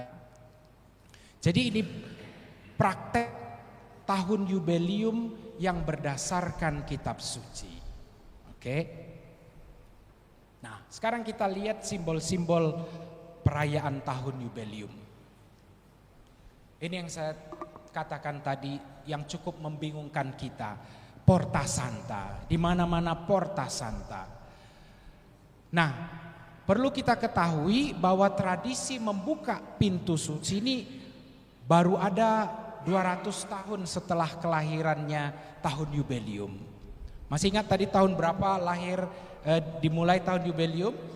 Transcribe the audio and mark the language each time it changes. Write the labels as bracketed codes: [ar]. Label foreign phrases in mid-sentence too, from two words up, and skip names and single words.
[id] Jadi ini praktek tahun Yubelium yang berdasarkan kitab suci. Oke. Nah, sekarang kita lihat simbol-simbol perayaan tahun Yubelium. Ini yang saya katakan tadi yang cukup membingungkan kita. Porta Santa, di mana-mana Porta Santa. Nah, perlu kita ketahui bahwa tradisi membuka pintu suci ini baru ada 200 tahun setelah kelahirannya tahun Yubelium. Masih ingat tadi tahun berapa lahir dimulai tahun Yubelium?